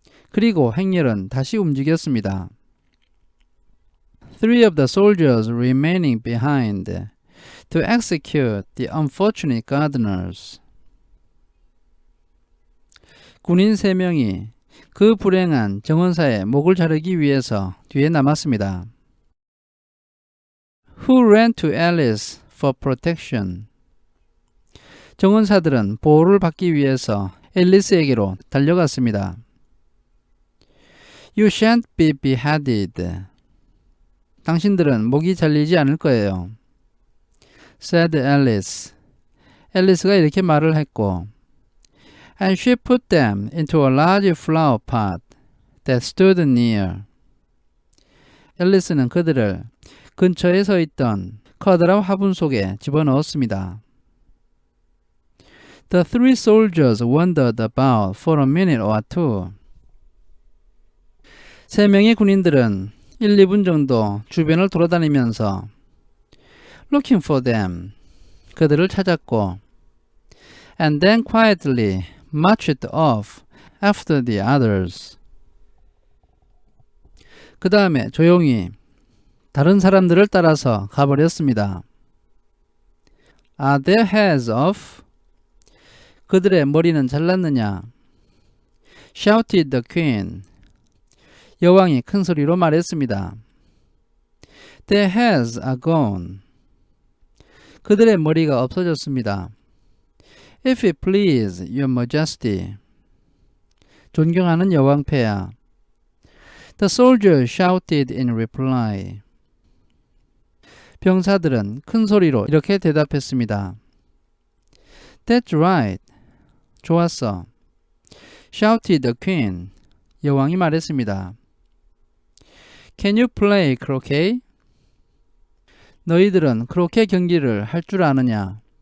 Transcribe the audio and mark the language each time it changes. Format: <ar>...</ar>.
<ko>그리고 행렬은 다시 움직였습니다.</ko> <en>Three of the soldiers remaining behind to execute the unfortunate gardeners.</en> <ko>군인 3명이 그 불행한 정원사의 목을 자르기 위해서 뒤에 남았습니다.</ko> <en>Who ran to Alice for protection.</en> <ko>정원사들은 보호를 받기 위해서 앨리스에게로 달려갔습니다.</ko> <en>You shan't be beheaded.</en> <ko>당신들은 목이 잘리지 않을 거예요.</ko> <en>said Alice.</en> <ko>앨리스가 이렇게 말을 했고</ko> <en>And she put them into a large flower pot that stood near.</en> <ko>앨리스는 그들을 근처에 서 있던 커다란 화분 속에 집어넣었습니다.</ko> <en>The three soldiers wandered about for a minute or two.</en> <ko>3명의 군인들은 1, 2분 정도 주변을 돌아다니면서</ko> <en>looking for them.</en> <ko>그들을 찾았고</ko> <en>and then quietly marched off after the others.</en> <ko>그 다음에 조용히 다른 사람들을 따라서 가버렸습니다.</ko> <en>Are their heads off?</en> <ko>그들의 머리는 잘랐느냐?</ko> <en>shouted the queen.</en> <ko>여왕이 큰 소리로 말했습니다.</ko> <en>Their heads are gone.</en> <ko>그들의 머리가 없어졌습니다.</ko> <en>If it please, your majesty.</en> <ko>존경하는 여왕폐하.</ko> <en>The soldier shouted in reply.</en> <ko>병사들은 큰 소리로 이렇게 대답했습니다.</ko> <en>That's right.</en> <ko>좋았어.</ko> <en>shouted the queen.</en> <ko>여왕이 말했습니다.</ko> <en>Can you play croquet?</en> <ko>너희들은 크로켓 경기를 할 줄 아느냐?</ko>